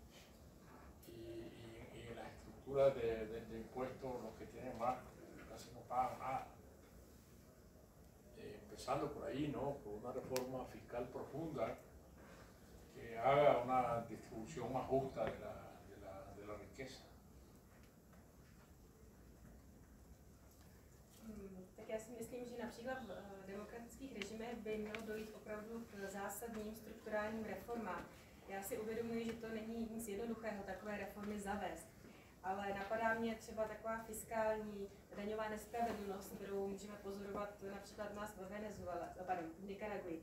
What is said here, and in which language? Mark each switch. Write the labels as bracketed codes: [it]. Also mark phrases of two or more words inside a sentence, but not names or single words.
[es] Y en las estructuras de impuestos, los que tienen más casi no pagan nada. Empezando por ahí, ¿no? Por una reforma fiscal profunda que haga una distribución más justa de la riqueza. [cs] Tak já si myslím, že například v demokratických režimech by mělo dojít opravdu k zásadním strukturálním reformám. Já si uvědomuji, že to není nic jednoduchého takové reformy zavést, ale napadá mě třeba taková fiskální daňová nespravedlnost, kterou můžeme pozorovat například u nás v Nikaragui.